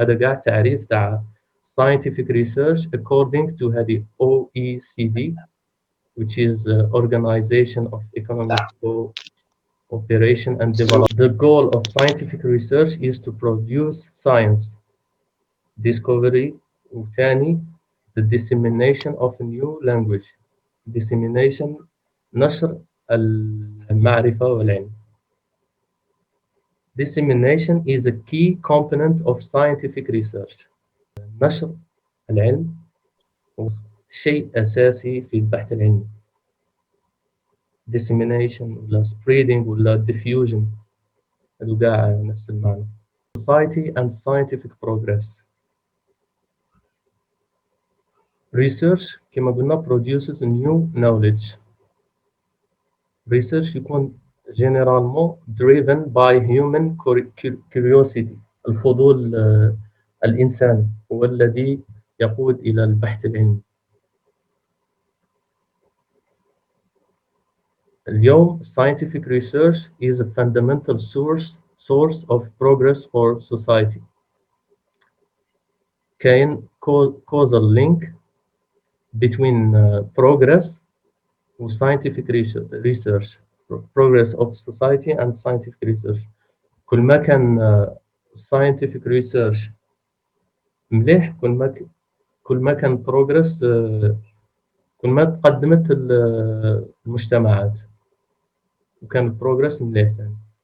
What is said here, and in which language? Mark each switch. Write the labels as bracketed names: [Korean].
[Arabic] هذا قاع تعريف تاع [English] scientific research according to هذه OECD, which is Organization of Economic Cooperation and Development. The goal of scientific research is to produce science, discovery, [Arabic] وثاني [English] the dissemination of a new language. [Arabic] Dissemination نشر المعرفة والعلم. [English] Dissemination is a key component of scientific research. [Arabic] نشر العلم هو شيء أساسي في البحث العلمي. Dissemination ولا spreading ولا diffusion هذو قاع نفس المعنى. [English] Society and scientific progress. Research [Arabic] كما قلنا [English] produces new knowledge. Research يكون généralement driven by human curiosity. [Arabic] الفضول الإنسان هو الذي يقود إلى البحث العلمي. [English] اليوم scientific research is a fundamental source of progress for society. كاين causal link between progress و scientific research, progress of society and scientific research. [Arabic] كل ما كان scientific research مليح كل ما كان progress كل ما تقدمت المجتمعات وكان progress مليح يعني.